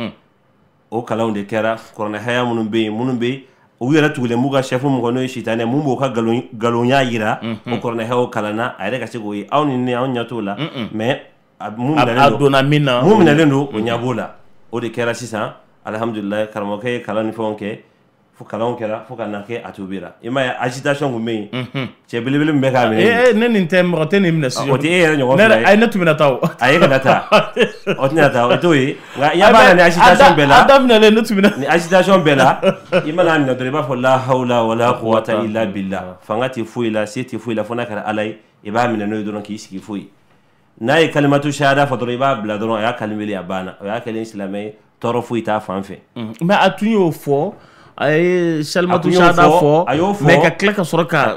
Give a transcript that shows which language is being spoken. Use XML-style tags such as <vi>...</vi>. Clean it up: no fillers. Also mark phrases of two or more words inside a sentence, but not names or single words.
<bm>o kalanw de kɛra kuranɛ haya minnu bɛ yen minnu bɛ u yɛrɛ tugulen b'u ka chef mun kɔnɔ n'o ye sitanɛ mun b'o ka galonɲa yira o kuranɛ hayaw kalanna a yɛrɛ ka se k'o ye aw ni ne anw ɲɛ t'o la mais mun minɛlen don o ɲɛ b'o la o de kɛra sisan alhamdulilayi karamɔgɔkɛ ye kalan ni fɛnw kɛ fo kalanw kɛra fo ka na kɛ a tubira i m'a ye agitation kun bɛ yen cɛ belebele min bɛ k'a minɛ ne nin tɛ mɔgɔ tɛ nin minɛ o tɛ e yɛrɛ ɲɔgɔn fila ye ne tun bɛna taa o a ye kana taa o tɛna taa o t'o ye nka i ɲɛ b'a la ni agitation bɛɛ la a daminɛlen ne tun bɛna ni agitation bɛɛ la i mana minɛ dɔrɔn i b'a fɔ</bm> <ar>لا حول ولا قوة إلا بالله</ar> <bm>fanga tɛ foyi la se tɛ foyi la fo n'a kɛra ala ye i b'a minɛ n'o ye dɔrɔn k'i sigi foyi n'a ye</bm> <ar>كلمة الشهادة</ar> <bm>fɔ dɔrɔn i b'a bila dɔrɔn a y'a kalimeli a banna o y'a kɛlen silamɛ ye tɔɔrɔ foyi t'a fan fɛ mais a tun y'o fɔ a ye</bm> <ar>كلمة الشهادة</ar> <bm>fɔ mais ka tila ka sɔrɔ ka</bm>